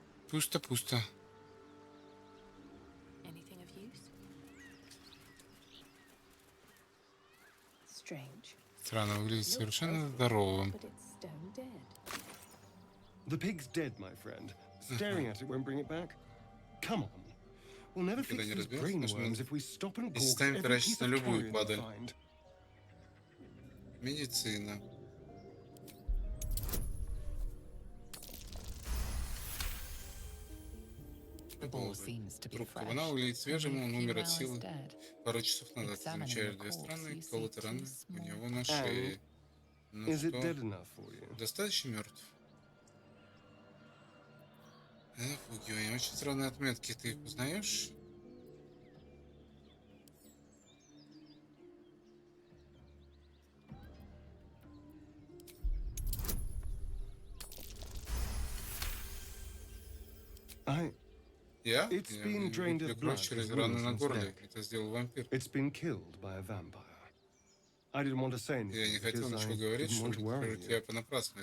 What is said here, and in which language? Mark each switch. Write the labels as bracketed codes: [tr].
[ru] Пусто-пусто. [en] Anything of use? Strange. [ru] Странно, выглядит совершенно здоровым. [en] But it's stone dead. The pig's dead, my friend. Staring at it won't bring it back. Come on. We'll never fix these brainworms if we stop and cork every piece of carrion we find. [ru] Медицина. Трубка. Она выглядит свежим, он умер от силы пару часов назад. Замечаешь 2 странные колотые раны у него на шее. Ну что, достаточно мертв? Напугивание. Очень странные отметки. Ты их узнаешь? [en] It's been drained of blood [ru] через раны на горле. Это сделал вампир. [en] It's been killed by a vampire. I didn't want to say anything. [ru] Я не хотел ничего говорить, чтобы тебя понапрасну.